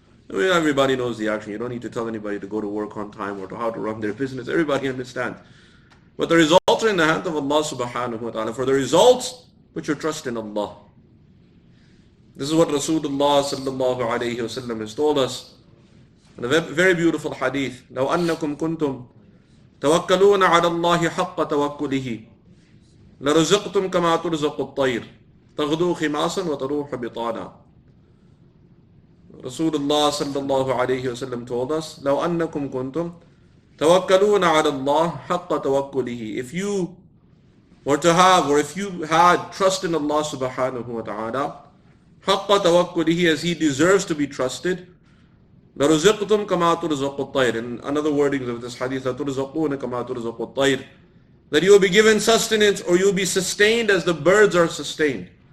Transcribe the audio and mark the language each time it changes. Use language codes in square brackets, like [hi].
[en] I mean, everybody knows the action. You don't need to tell anybody to go to work on time or to how to run their business. Everybody understands. But the results are in the hand of Allah subhanahu wa ta'ala. For the results, put your trust in Allah. This is what Rasulullah sallallahu alayhi wa sallam has told us in a very beautiful hadith. [ar] لَوْ أَنَّكُمْ كُنْتُمْ توكلون على الله حق توكله لرزقتم كما ترزق الطير تغدو خماصا وتروح بطانا. [en] Rasulullah sallallahu alayhi wasallam told us, [ar] لو أنكم كنتم توكلون على الله حق توكله. [en] If you were to have, or if you had trust in Allah subhanahu wa ta'ala, [ar] حق توكله, [en] as He deserves to be trusted, [ar] لرزقتم كما ترزق الطير. [en] In another wording of this hadith, [ar] لترزقون كما ترزق الطير, [en] that you will be given sustenance, or you will be sustained as the birds are sustained.